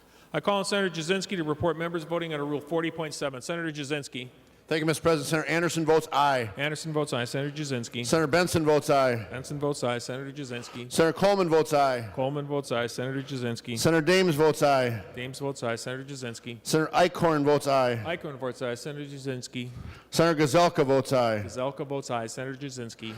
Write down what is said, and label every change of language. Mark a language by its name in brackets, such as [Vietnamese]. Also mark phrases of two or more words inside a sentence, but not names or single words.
[English] I call on Senator Jasinski to report members voting under Rule 40.7. Senator Jasinski. Thank you, Mr. President. Senator Anderson votes aye. Anderson votes aye. Senator Jasinski. Senator Benson votes aye. Benson votes aye. Senator Jasinski. Senator Coleman votes aye. Coleman votes aye. Senator Jasinski. Senator Dames votes aye. Dames votes aye. Senator Jasinski. Senator Eichhorn votes aye. Eichhorn votes aye. Senator Jasinski. Senator Gazelka votes aye. Gazelka votes aye. Senator Jasinski.